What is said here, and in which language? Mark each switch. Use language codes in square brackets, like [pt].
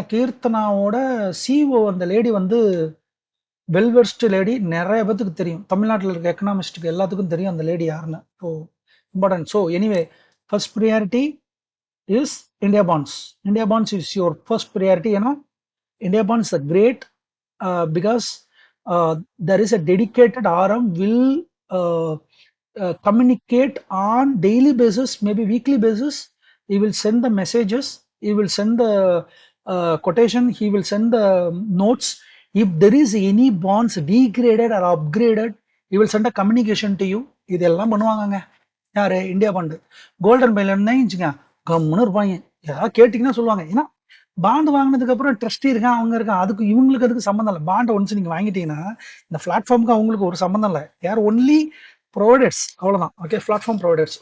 [ta] ஏன்னா கீர்த்தனாவோட சிஓ அந்த லேடி வந்து வெல்வெர்ஸ்ட் லேடி, நிறைய பேத்துக்கு தெரியும். தமிழ்நாட்டில் இருக்க எக்கனாமிஸ்ட்டுக்கு எல்லாத்துக்கும் தெரியும் அந்த லேடி யாருன்னு. [en] So important. So anyway, first priority is India bonds. India bonds is your first priority. ஏன்னா India bonds are great because there is a dedicated RM will communicate on daily basis, maybe weekly basis. He will send the messages, he will send the quotation, he will send the notes. If there is any bonds degraded or upgraded, he will send a communication to you. [ta] இதெல்லாம் பண்ணுவாங்கங்க யாரு? India bond. Golden பைலன்னா கம்முன்னு இருப்பாங்க, ஏதாவது கேட்டிங்கன்னா சொல்லுவாங்க. ஏன்னா bond வாங்கினதுக்கு அப்புறம் ட்ரஸ்டி இருக்கான், அவங்க இருக்கான், அதுக்கு இவங்களுக்கு அதுக்கு சம்மந்தம் இல்லை. பாண்டை ஒன்ஸ் நீங்கள் வாங்கிட்டீங்கன்னா இந்த பிளாட்ஃபார்முக்கு அவங்களுக்கு ஒரு சம்மந்தம் இல்லை. யார் ஒன்லி ப்ரொவைடர்ஸ் அவ்வளோதான். Okay, platform providers.